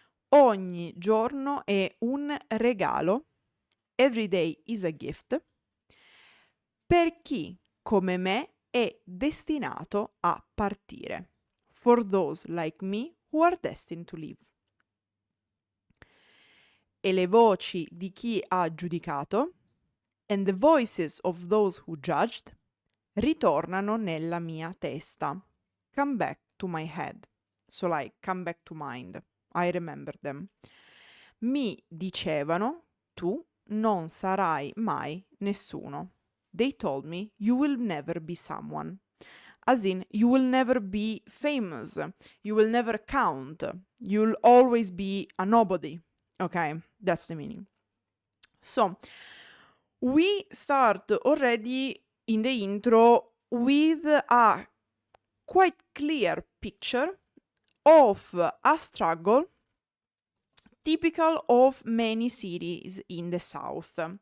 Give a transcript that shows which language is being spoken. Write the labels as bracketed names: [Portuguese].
[Italian] Ogni giorno è un regalo, [English] every day is a gift, [Italian] per chi come me è destinato a partire. [English] For those like me who are destined to live. [Italian] E le voci di chi ha giudicato, [English] and the voices of those who judged, [Italian] ritornano nella mia testa. [English] Come back to my head. So like, come back to mind. I remember them. [Italian] Mi dicevano, tu non sarai mai nessuno. [English] They told me, you will never be someone. As in, you will never be famous. You will never count. You'll always be a nobody. Okay, that's the meaning. So, we start already in the intro with a quite clear picture of a struggle typical of many cities in the south.